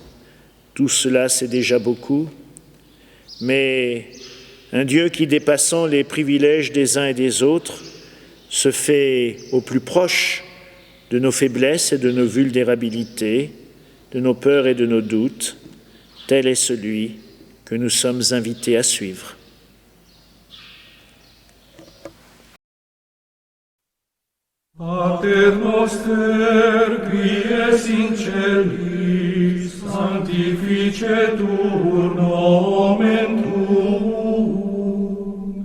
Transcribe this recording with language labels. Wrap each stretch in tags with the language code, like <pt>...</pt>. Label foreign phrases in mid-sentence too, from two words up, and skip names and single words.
<fr>Tout cela, c'est déjà beaucoup. Mais un Dieu qui, dépassant les privilèges des uns et des autres, se fait au plus proche de nos faiblesses et de nos vulnérabilités, de nos peurs et de nos doutes, tel est celui que nous sommes invités à suivre.</fr> <la>Pater noster, qui es in celis, sanctificetur nomen tuum.</la>